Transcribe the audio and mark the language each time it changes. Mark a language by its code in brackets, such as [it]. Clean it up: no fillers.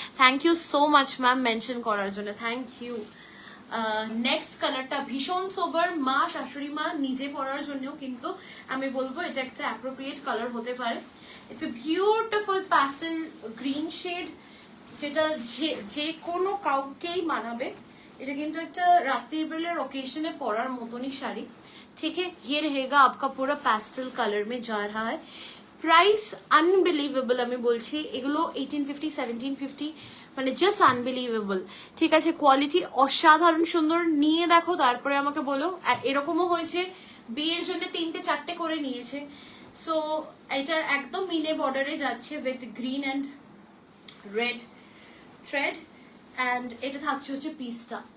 [en] thank you so much ma'am [bn] mention করার জন্য, thank you. Next কালারটা ভীষণ সোবার, মা শাশুড়ি মা নিজে পরার জন্যও কিন্তু আমি বলবো এটা একটা অ্যাপ্রোপ্রিয়েট কালার হতে পারে। [en] it's a beautiful pastel green shade, [bn] যেটা যে কোনো কাউকেই মানাবে। এটা কিন্তু একটা রাত্রির বেলার ওকেশনে পরার মতনই শাড়ি। [hi] ठीक है, ये रहेगा आपका पूरा पैस्टल कलर में जा रहा है। प्राइस अनबिलीवेबल, [bn] আমি বলছি এগুলো 1850 1750 মানে জাস্ট আনবিলিভেবল। ঠিক আছে, কোয়ালিটি অসাধারণ সুন্দর, নিয়ে দেখো তারপরে আমাকে বলো। এরকমও হয়েছে বিয়ের জন্য 3টে 4টে করে নিয়েছে। সো এটার একদম মিনে বর্ডারে যাচ্ছে [en] with green and red thread, [bn] and এটা থাকছে হচ্ছে পিসটা।